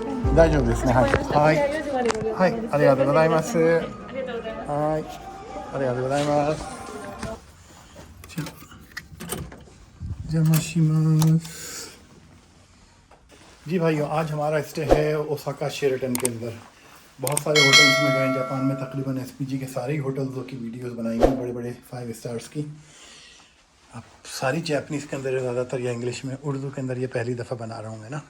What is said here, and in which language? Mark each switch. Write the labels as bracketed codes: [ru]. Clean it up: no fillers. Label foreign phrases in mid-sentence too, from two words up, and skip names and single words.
[ja] 大丈夫ですね。はい。はい。はい。ありがとうございます。はい。ありがとうございます。邪魔します。 [ur] جی بھائیوں، آج ہمارا سٹے ہے اوساکا شیرٹن کے اندر. بہت سارے ہوٹلز میں گئے جاپان میں، تقریباً ایس پی جی کے سارے ہی ہوٹلز کی ویڈیوز بنائی ہیں، بڑے بڑے 5 سٹارز کی. اب ساری جاپانیز کے اندر ہے زیادہ تر، یا انگلش میں. اردو کے اندر یہ پہلی دفعہ بنا رہا ہوں میں نا.